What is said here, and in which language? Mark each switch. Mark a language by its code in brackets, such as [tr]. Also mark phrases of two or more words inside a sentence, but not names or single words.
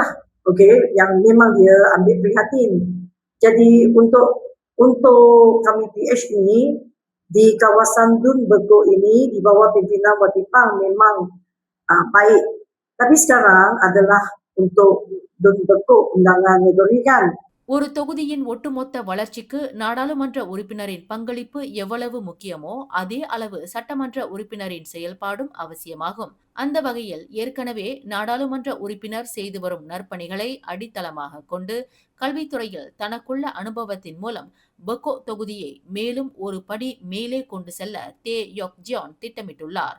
[ms] Okey, yang memang dia ambil prihatin. Jadi untuk kami PH ini di kawasan Dun Beko ini di bawah pimpinan Wadi Ipang memang baik. Tapi sekarang adalah untuk Dun Beko undangan negeri kan. [ta] ஒரு தொகுதியின் ஒட்டுமொத்த வளர்ச்சிக்கு நாடாளுமன்ற உறுப்பினரின் பங்களிப்பு எவ்வளவு முக்கியமோ அதே அளவு சட்டமன்ற உறுப்பினரின் செயல்பாடும் அவசியமாகும். அந்த வகையில் ஏற்கனவே நாடாளுமன்ற உறுப்பினர் செய்து வரும் நற்பணிகளை அடித்தளமாக கொண்டு கல்வித்துறையில் தனக்குள்ள அனுபவத்தின் மூலம் பெகோ தொகுதியை மேலும் ஒரு படி மேலே கொண்டு செல்ல தே யோக் ஜியான் திட்டமிட்டுள்ளார்.